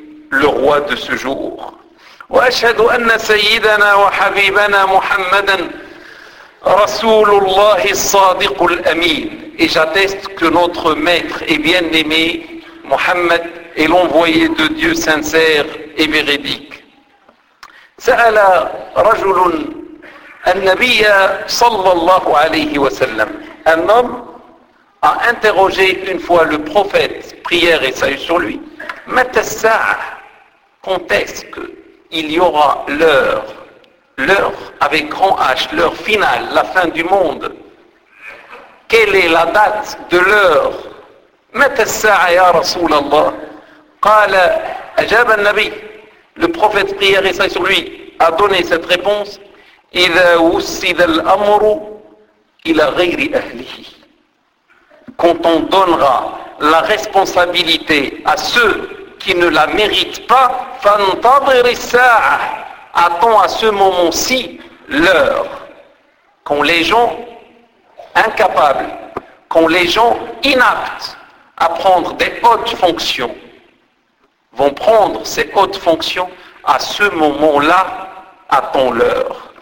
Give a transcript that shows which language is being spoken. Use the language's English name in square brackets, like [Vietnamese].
[French] le roi de ce jour [Arabic] وأشهد أن سيدنا وحبيبنا محمدا رسول الله الصادق الأمين [French] et j'atteste que notre maître et bien-aimé Mohammed et l'envoyé de Dieu sincère et véridique. [Arabic] سأل رجل النبي صلى الله عليه وسلم. [French] Un homme a interrogé une fois le prophète, prière et salut sur lui. [Arabic] متى الساعة? [French] Quand est-ce qu'il y aura l'heure? L'heure avec grand H, l'heure finale, la fin du monde. Quelle est la date de l'heure? [Arabic] متى الساعة يا رسول الله? قال أجاب النبي. [French] Le prophète prière et salut sur lui a donné cette réponse. [Arabic] إذا وسد الأمر إلى غير أهله. [French] Quand on donnera la responsabilité à ceux qui ne la méritent pas, [Arabic] فانتظر الساعة. [French] Attends à ce moment-ci l'heure. Quand les gens incapables, quand les gens inaptes à prendre des hautes fonctions vont prendre ces hautes fonctions, à ce moment-là, attends l'heure.